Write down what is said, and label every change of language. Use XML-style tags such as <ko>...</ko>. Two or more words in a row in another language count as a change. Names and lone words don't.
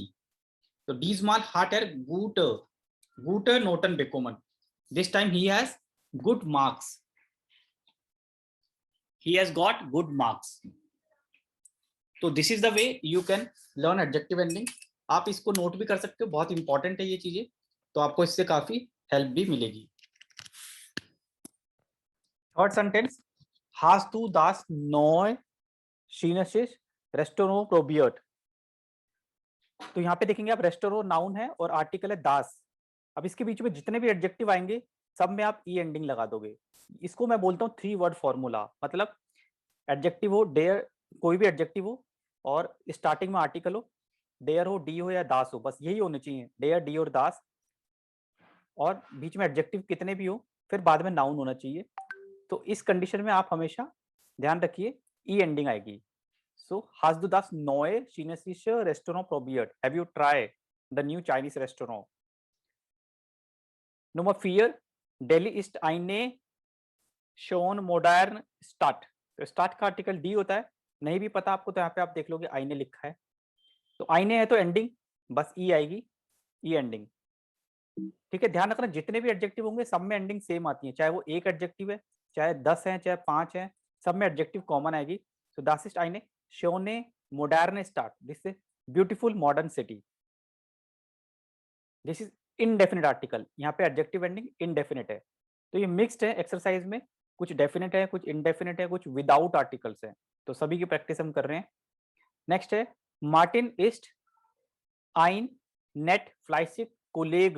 <en>तो</en> <de>diesmal hat er gut gut Noten bekommen,</de> <en>this time he has good marks, he has got good marks. तो this is the way you can learn adjective ending.</en> <hi>आप इसको नोट भी कर सकते हो, बहुत इंपॉर्टेंट है ये चीजें, तो आपको इससे काफी हेल्प भी मिलेगी।</hi> <en>third sentence,</en> <de>hast du das neue chinesisches Restaurant probiert।</de> <hi>तो यहाँ पे देखेंगे आप, रेस्टोरो नाउन है और आर्टिकल है दास। अब इसके बीच में जितने भी एडजेक्टिव आएंगे सब में आप ई एंडिंग लगा दोगे। इसको मैं बोलता हूँ 3</hi> <en>word formula.</en> <hi>मतलब एडजेक्टिव हो, डेयर, कोई भी एडजेक्टिव हो और स्टार्टिंग में आर्टिकल हो, डेयर हो, डी हो या दास हो, बस यही होने चाहिए,</hi> <de>der, die</de> <hi>और दास। और बीच में एडजेक्टिव कितने भी हो, फिर बाद में नाउन होना चाहिए। तो इस कंडीशन में आप हमेशा ध्यान रखिए ई एंडिंग आएगी।</hi> <de>सो hast du das neue chinesische Restaurant probiert?</de> <en>Have you tried the new Chinese restaurant?</en> <de>Nummer 4, Delhi ist eine schon modern Stadt।</de> <hi>तो स्टार्ट का आर्टिकल डी होता है, नहीं भी पता आपको तो यहाँ पे आप देख लोगे आईने लिखा है, तो आईने है तो एंडिंग बस ई आएगी, ई एंडिंग। ठीक है, ध्यान रखना जितने भी एडजेक्टिव होंगे सब में</hi> <en>ending same</en> <hi>आती है, चाहे वो एक एडजेक्टिव है, चाहे 10 है, चाहे 5 है, सब में</hi> <en>adjective common</en> <hi>आएगी।</hi> <de>सो das ist eine schöne moderne Stadt,</de> <en>this is beautiful modern city. this is indefinite article,</en> <hi>यहाँ पे</hi> <en>adjective ending indefinite है।</en> <hi>तो ये मिक्स्ड है एक्सरसाइज में, कुछ डेफिनेट है, कुछ इनडेफिनेट है, कुछ</hi> <en>without articles</en> <hi>है, तो सभी की प्रैक्टिस हम कर रहे हैं। नेक्स्ट है,</hi> <de>Martin ist ein nett fleißig Kolleg.</de>